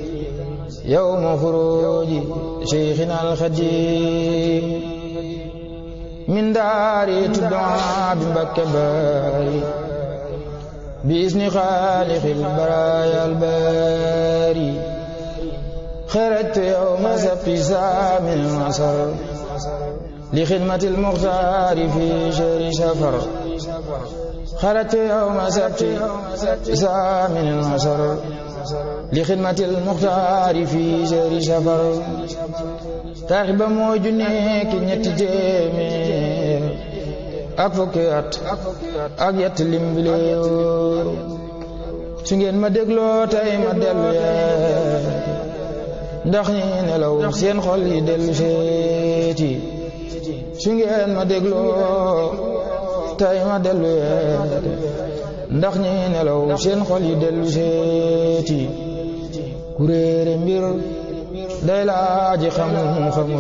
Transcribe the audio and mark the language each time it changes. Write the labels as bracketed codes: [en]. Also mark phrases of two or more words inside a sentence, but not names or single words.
[ar] يوم خروج شيخنا الخديم من دار تدعى بمكباري بإذن خالق البرايا الباري خرجت يوم سبت سامي العصر لخدمة المختار في شهر سفر خرجت يوم سبت سامي العصر لخدمة المختار في شهر سفر تاخب موجنيك [wo] نتجمير ak fukki at ak yett lim bi leew su ngeen ma dégloo tey ma dellu yeeti ndax ñi nelaw seen xol yi dellu seeti su ngeen ma dégloo tey ma dellu yeeti ndax ñi nelaw seen xol yi dellu seeti ku réere mbir day laaji xamul